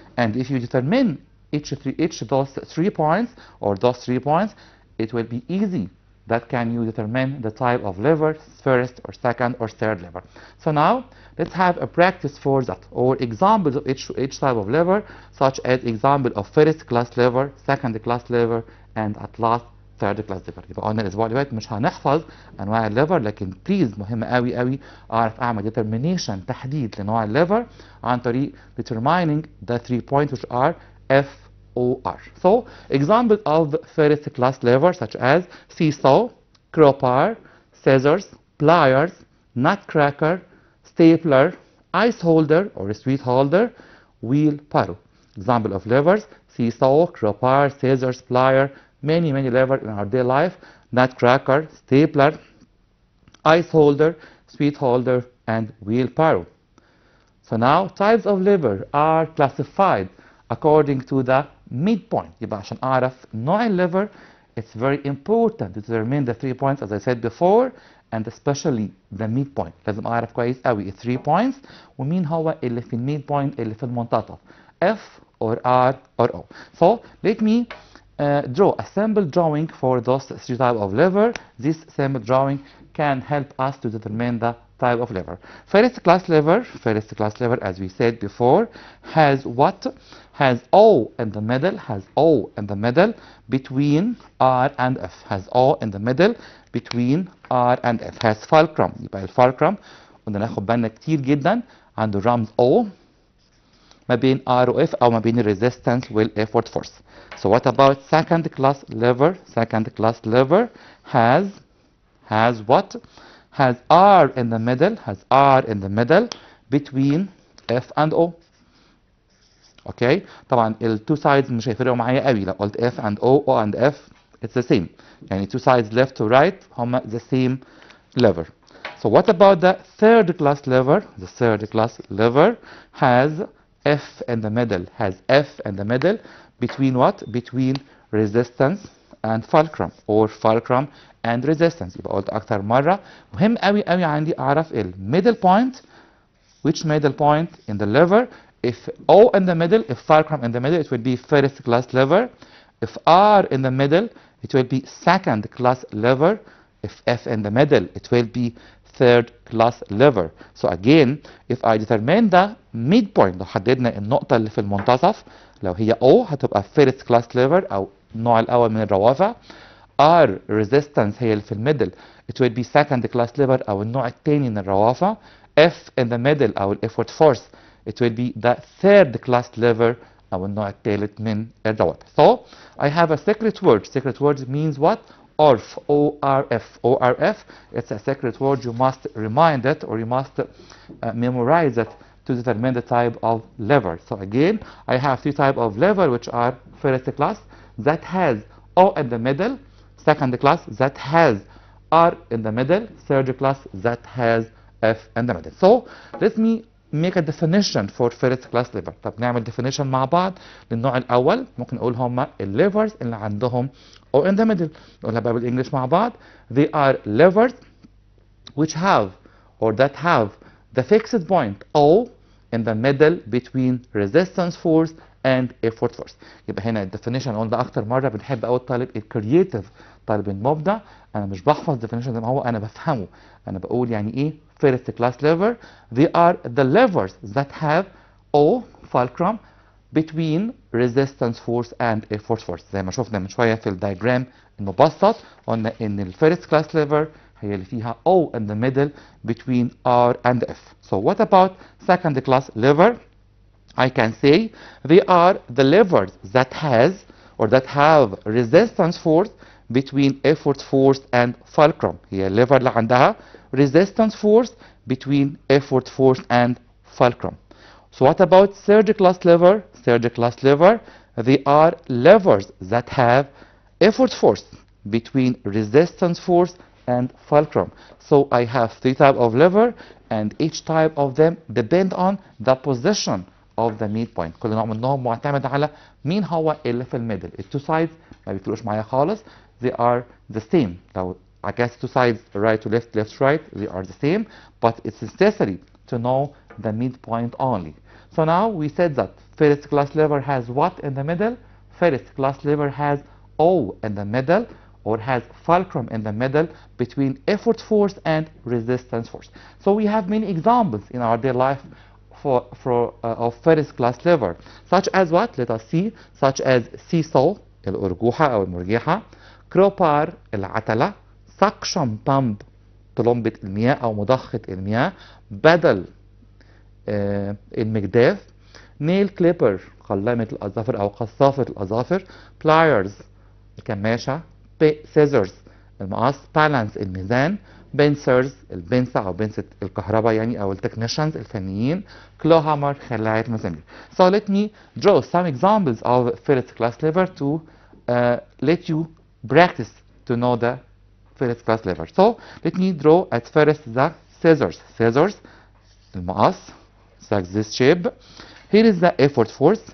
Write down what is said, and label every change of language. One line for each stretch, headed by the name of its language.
English: And if you determine each those 3 points, or those 3 points, it will be easy. That can you determine the type of lever, first or second or third lever. So now let's have a practice for that, or examples of each type of lever, such as example of first class lever, second class lever, and at last third class lever.
Arabic: يبقى قلنا الاسبوع اللي فات مش هنحفظ انواع الليفر، لكن بليز مهم قوي قوي اعرف اعمل determination تحديد لنوع الليفر عن طريق
English: determining the 3 points which are F, O, R. So example of first class lever such as seesaw, crowbar, scissors, pliers, nutcracker, stapler, ice holder or sweet holder, wheelbarrow. Example of levers: seesaw, crowbar, scissors, plier, many levers in our daily life: nutcracker, stapler, ice holder, sweet holder, and wheelbarrow. So now types of lever are classified according to the midpoint.
Arabic: يبقى عشان أعرف نوع الليفر,
English: it's very important to determine the 3 points as I said before, and especially the midpoint.
Arabic: لازم أعرف كويس قوي 3 points ومين هو اللي في الميدبوينت اللي في المنتصف, F or R or O.
English: So let me draw a sample drawing for those 3 types of lever. This sample drawing can help us to determine the type of lever. First class lever, as we said before, has what? Has O in the middle, between R and F. Has O in the middle between R and F. Has fulcrum.
Arabic: يبقى الفulcrum قلنا ناخد بالنا كتير جدا عنده رمز O ما بين R و F أو ما بين resistance وال effort force.
English: So what about second class lever? Second class lever has what? Has R in the middle between F and O.
Arabic: Okay, طبعا ال two sides مش هيفرقوا معايا قوي لو قلت
English: F and O and F it's the same. يعني two sides left to right هما the same lever. So what about the third class lever? The third class lever has F in the middle, between what? Between resistance and fulcrum, or fulcrum and resistance.
Arabic: يبقى قلت أكتر مرة مهم قوي عندي أعرف ال middle point.
English: Which middle point in the lever? If O in the middle, if fulcrum in the middle, it will be first class lever. If R in the middle, it will be second class lever. If F in the middle, it will be third class lever. So again, if I determine the midpoint,
Arabic: لو حددنا النقطة اللي في المنتصف، لو هي O هتبقى first class lever أو النوع الأول من الروافع. R resistance هي اللي في الميدل,
English: it will be second class lever
Arabic: أو النوع الثاني من الروافع. F in the middle أو effort force,
English: it will be the third class lever
Arabic: أو النوع الثالث من الروافع.
English: So I have a secret word. Secret word means what? ORF, O-R-F. O-R-F, it's a secret word. You must remind it, or you must memorize it to determine the type of lever. So again, I have 3 types of lever which are first class that has O in the middle, second class that has R in the middle, third class that has F in the middle. So let me make a definition for first class lever.
Arabic: طب نعمل definition مع بعض للنوع الأول. ممكن نقول هما الليفرز اللي عندهم O in the middle. نقولها بقى بالإنجلش مع بعض.
English: They are levers which have or that have the fixed point O in the middle between resistance force and effort force.
Arabic: يبقى هنا الديفينيشن قلنا أكتر مرة بنحب أوي الطالب الكرييتيف، الطالب المبدع. أنا مش بحفظ ديفينيشن زي ما هو، أنا بفهمه. أنا بقول يعني إيه first class lever.
English: They are the levers that have O fulcrum between resistance force and effort force.
Arabic: زي ما شفنا من شوية في الدياجرام المبسط قلنا إن الفيرست كلاس lever هي اللي فيها
English: O in the middle between R and F. So what about second class lever? I can say they are the levers that has or that have resistance force between effort force and fulcrum.
Arabic: هي الليفر اللي عندها
English: resistance force between effort force and fulcrum. So what about third class lever? Third class lever, they are levers that have effort force between resistance force and fulcrum. So I have three types of lever, and each type of them depend on the position of the midpoint.
Arabic: كل نوع منهم معتمد على مين هو اللي في الميدل. التو sides ما بيفرقوش معايا خالص.
English: They are the same.
Arabic: لو عكست
English: two sides right to left, left to right, they are the same, but it's necessary to know the midpoint only. So now we said that first class lever has what in the middle? First class lever has O in the middle, or has fulcrum in the middle between effort force and resistance force. So we have many examples in our daily life of first class lever, such as what? Let us see, such as seesaw
Arabic: الأرجوحة أو المرجحة, crowbar العتلة, suction pump طلمبة المياه أو مضخة المياه, بدل المجداف, nail clipper قلامة الأظافر أو قصافة الأظافر, pliers الكماشة, scissors المقص, balance الميزان, pincers البنسة أو بنسة الكهرباء يعني أو التكنيشنز الفنيين, claw hammer خلاعة المسامير.
English: So let me draw some examples of first class lever to let you practice to know the first class lever. So let me draw at first the scissors. Scissors المقص like this shape. Here is the effort force.